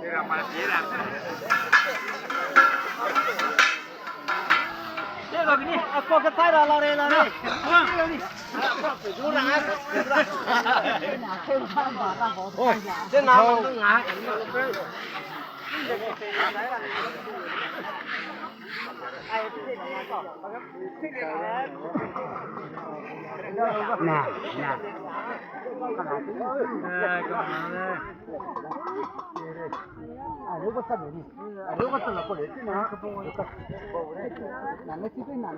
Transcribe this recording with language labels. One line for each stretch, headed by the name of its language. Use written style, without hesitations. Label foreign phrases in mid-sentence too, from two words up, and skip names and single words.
Chinese: 这个给你，过个菜了，老弟，老弟，猪腩，哦，这拿我们拿。
Malay: Nah, nah. Ada pasal ni. Ada pasal apa ni? Nah, nah, ni tu nah.